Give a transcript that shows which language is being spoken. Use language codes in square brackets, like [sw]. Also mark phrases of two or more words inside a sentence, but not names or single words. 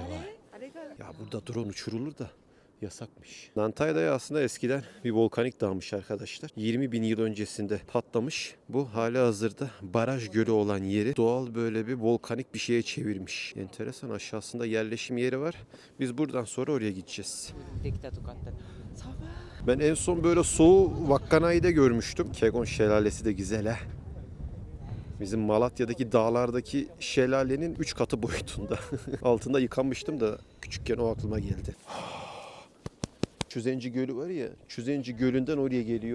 [tr] Ya burada drone uçurulur da Yasakmış. Nantay'da aslında eskiden bir volkanik dağmış arkadaşlar. 20 bin yıl öncesinde patlamış. Bu hali hazırda baraj gölü olan yeri doğal böyle bir volkanik bir şeye çevirmiş. Enteresan, aşağısında yerleşim yeri var. Biz buradan sonra oraya gideceğiz. できたとかあったらサバ Ben en son böyle Soğu Vakkanay'da görmüştüm. Kegon Şelalesi de güzel ha. Bizim Malatya'daki dağlardaki şelalenin 3 katı boyutunda. Altında yıkanmıştım da küçükken o aklıma geldi. Çüzenci Gölü var ya, Çüzenci Gölü'nden oraya geliyor.